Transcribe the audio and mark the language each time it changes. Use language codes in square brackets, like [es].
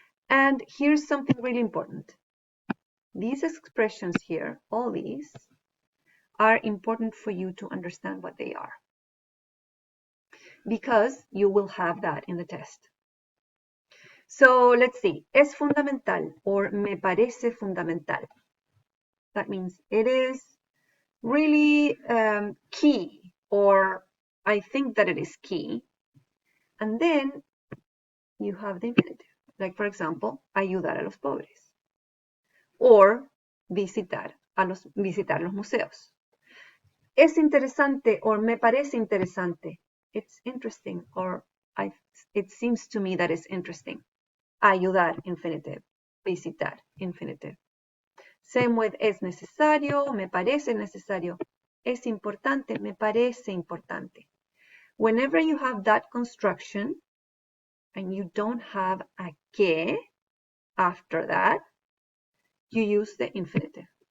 [en] And here's something really important. These expressions here, all these, are important for you to understand what they are, because you will have that in the test. So let's see. [es] Es fundamental [en] or [es] me parece fundamental. [en] That means it is really key, or I think that it is key. And then you have the infinitive. Like, for example, [es] ayudar a los pobres. Or visitar los museos. Es interesante or me parece interesante. [en] It's interesting, or it seems to me that it's interesting. [es] Ayudar, infinitive. Visitar, infinitive. [en] Same with [es] es necesario, me parece necesario. Es importante, me parece importante. [en] Whenever you have that construction and you don't have a que after that, you use the infinitive.